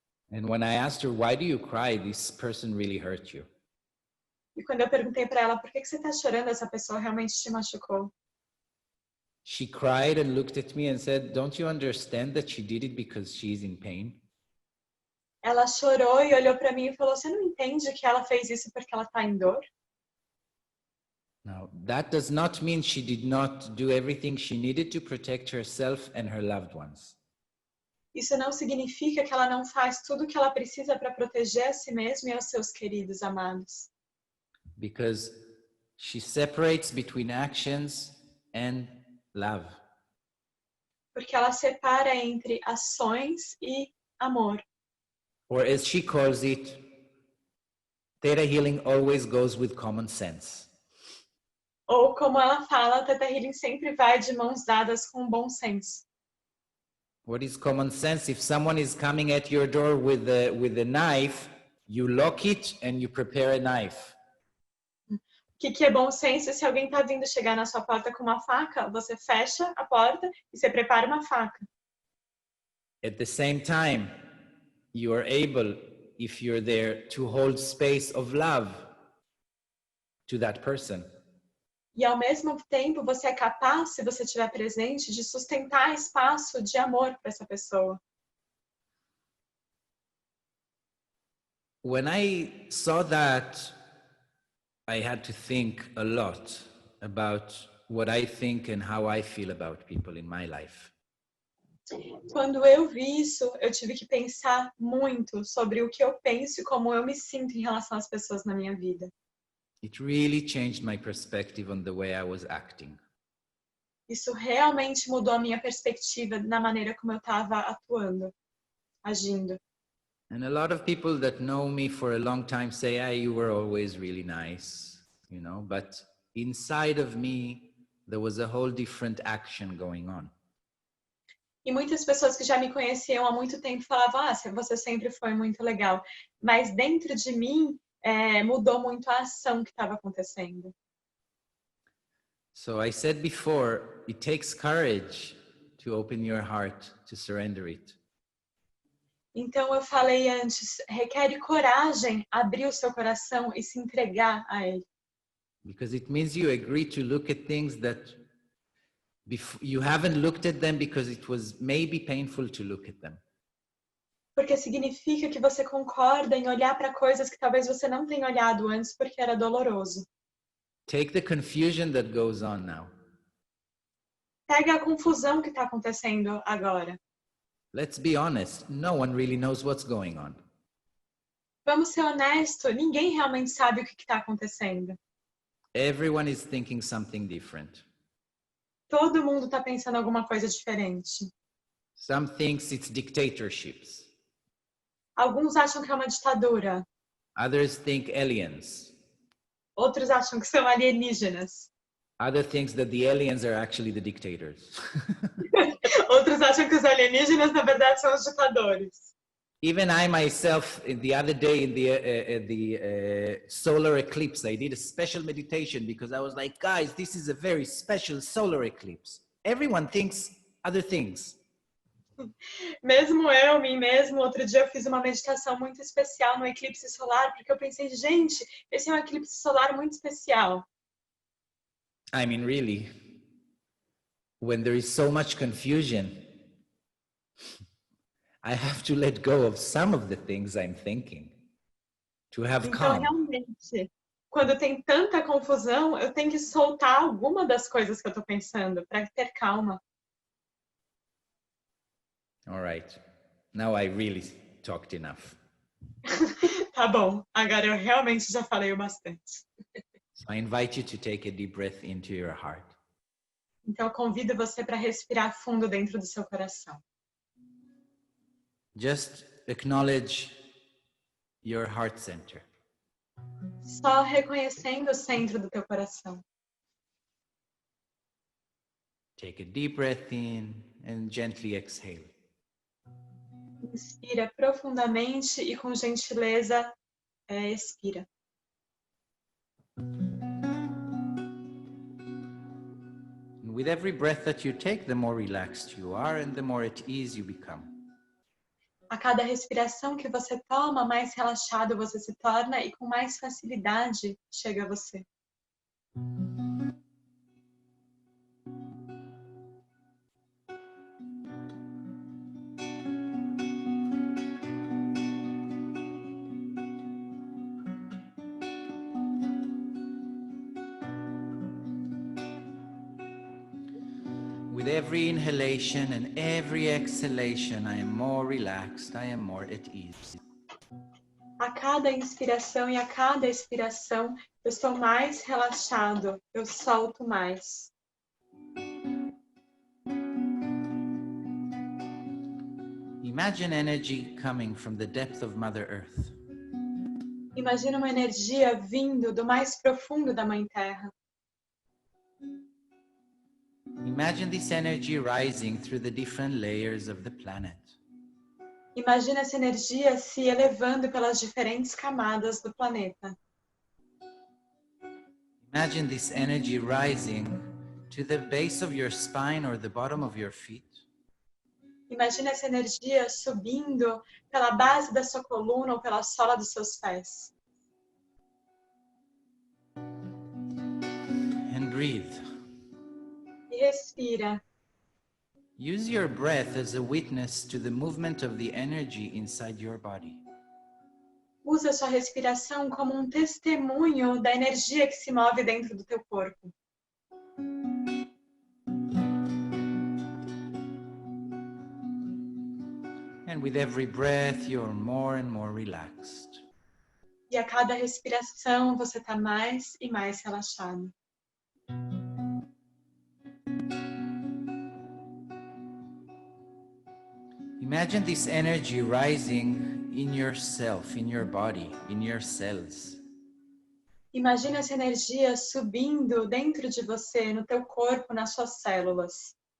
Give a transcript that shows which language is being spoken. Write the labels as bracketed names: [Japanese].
[English] And when I asked her, why do you cry? This person really hurt you. [Portuguese] E quando eu perguntei para ela, por que você está chorando? Essa pessoa realmente te machucou. [English] She cried and looked at me and said, "Don't you understand that she did it because she's in pain?" [Portuguese] Ela chorou e olhou para mim e falou, você não entende que ela fez isso porque ela está em dor? [English] Now, that does not mean she did not do everything she needed to protect herself and her loved ones. [Portuguese] Isso não significa que ela não faz tudo o que ela precisa para proteger a si mesma e aos seus queridos amados. [English] Because she separates between actions and love. [Portuguese] Porque ela separa entre ações e amor. [English] Or as she calls it, Theta Healing always goes with common sense. [Portuguese] Ou como ela fala, a ThetaHealing sempre vai de mãos dadas com bom senso. [English] What is common sense? If someone is coming at your door with a knife, you lock it and you prepare a knife. [Portuguese] O que é bom senso? Se alguém está vindo chegar na sua porta com uma faca, você fecha a porta e você prepara uma faca. [English] At the same time, you are able, if you're there, to hold space of love to that person. [Portuguese] E ao mesmo tempo, você é capaz, se você estiver presente, de sustentar espaço de amor para essa pessoa. [English] When I saw that, I had to think a lot about what I think and how I feel about people in my life. [Portuguese] Quando eu vi isso, eu tive que pensar muito sobre o que eu penso e como eu me sinto em relação às pessoas na minha vida. [English] It really changed my perspective on the way I was acting. [Portuguese] Isso realmente mudou a minha perspectiva na maneira como eu estava atuando, agindo. [English] And a lot of people that know me for a long time say, you were always really nice, you know, but inside of me, there was a whole different action going on. [Portuguese] E muitas pessoas que já me conheciam há muito tempo falavam, você sempre foi muito legal. Mas dentro de mim, mudou muito a ação que estava acontecendo. [English] So I said before, it takes courage to open your heart, to surrender it. [Portuguese] Então eu falei antes, requer coragem abrir o seu coração e se entregar a ele. [English] Because it means you agree to look at things that you haven't looked at them because it was maybe painful to look at them. [Portuguese] Porque significa que você concorda em olhar para coisas que talvez você não tenha olhado antes porque era doloroso. [English] Take the confusion that goes on now. [Portuguese] Pega a confusão que está acontecendo agora. [English] Let's be honest, no one really knows what's going on. [Portuguese] Vamos ser honestos, ninguém realmente sabe o que está acontecendo. [English] Everyone is thinking something different. [Portuguese] Todo mundo está pensando alguma coisa diferente. [English] Some thinks it's dictatorships. [Portuguese] Alguns acham que é uma ditadura. [English] Others think aliens. [Portuguese] Outros acham que são alienígenas. [English] Other thinks that the aliens are actually the dictators. [Portuguese] Outros acham que os alienígenas, na verdade, são os ditadores. [English] Even I myself, the other day in the solar eclipse, I did a special meditation because I was like, guys, this is a very special solar eclipse. Everyone thinks other things. [Portuguese] Mesmo eu, mim mesmo, outro dia eu fiz uma meditação muito especial no eclipse solar, porque eu pensei, gente, esse é um eclipse solar muito especial. [English] I mean, really, when there is so much confusion, I have to let go of some of the things I'm thinking to have [Portuguese] Então, [English] calm. [Portuguese] realmente, quando tem tanta confusão, eu tenho que soltar alguma das coisas que eu estou pensando para ter calma. [English] All right. Now I really talked enough. [Portuguese] Tá bom, agora eu realmente já falei o bastante. [English] So I invite you to take a deep breath into your heart. [Portuguese] Então, eu convido você para respirar fundo dentro do seu coração. [English] Just acknowledge your heart center. [Portuguese] Só reconhecendo o centro do teu coração. [English] Take a deep breath in and gently exhale. [Portuguese] Inspira profundamente e com gentileza expira. [English] And with every breath that you take, the more relaxed you are and the more at ease you become. [Portuguese] A A cada respiração que você toma, mais relaxado você se torna e com mais facilidade chega a você. [English] With every inhalation and every exhalation, I am more relaxed, I am more at ease. [Portuguese] A cada inspiração e a cada expiração, eu estou mais relaxado, eu solto mais. [English] Imagine energy coming from the depth of Mother Earth. [Portuguese] Imagina uma energia vindo do mais profundo da Mãe Terra. [English] Imagine this energy rising through the different layers of the planet. [Portuguese] Imagina essa energia se elevando pelas diferentes camadas do planeta. [English] Imagine this energy rising to the base of your spine or the bottom of your feet. [Portuguese] Imagina essa energia subindo pela base da sua coluna ou pela sola dos seus pés. [English] And breathe. [Portuguese] E respira. [English] Use your breath as a witness to the movement of the energy inside your body. [Portuguese] Usa a sua respiração como um testemunho da energia que se move dentro do teu corpo. [English] And with every breath, you're more and more relaxed. [Portuguese] E a cada respiração você está mais e mais relaxado. [English] Imagine this energy rising in yourself, in your body, in your cells. [Portuguese] Imagina essa energia subindo dentro de você, no teu corpo, nas suas células.